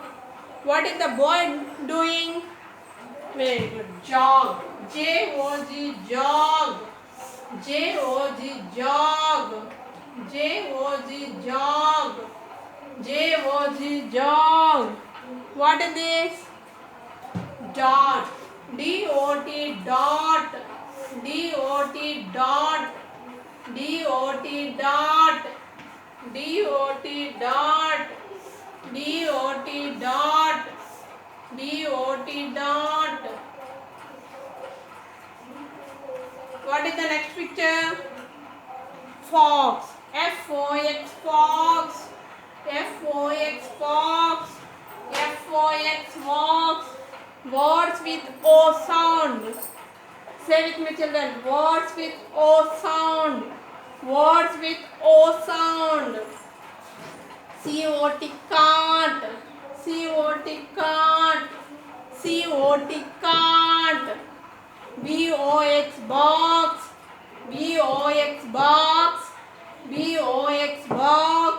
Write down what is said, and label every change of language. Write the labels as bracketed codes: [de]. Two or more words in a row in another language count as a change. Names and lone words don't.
[en] What is the boy doing? Very good. Jog. JOG jog. JOG jog. JOG jog. JOG jog. What is this? Dot. DOT dot. DOT dot. D-O-T dot. D-O-T dot. D-O-T dot. D-O-T dot. What is the next picture? Fox. F-O-X fox. F-O-X fox. F-O-X fox. Words with O sound. Say with me children. Words with O sound. Words with O sound. C-O-T cart. C-O-T cart. C-O-T cart. B-O-X box. B-O-X box. B-O-X box.